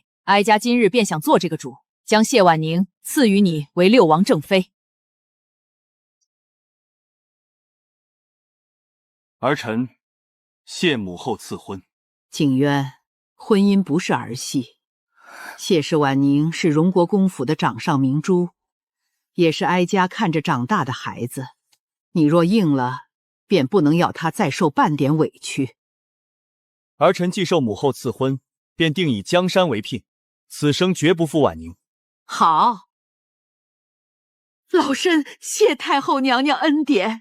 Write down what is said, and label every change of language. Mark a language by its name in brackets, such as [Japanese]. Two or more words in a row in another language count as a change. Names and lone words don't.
[Chinese] 哀家今日便想做這個主，將謝婉寧賜予你為六王正妃。兒臣謝母後賜婚。景淵，婚姻不是兒戲。謝氏婉寧是榮國公府的掌上明珠，也是哀家看着長大的孩子。你若應了，便不能要她再受半點委屈。兒臣既受母後賜婚，便定以江山為聘，此生絕不負婉寧。好，老身謝太后娘娘恩典。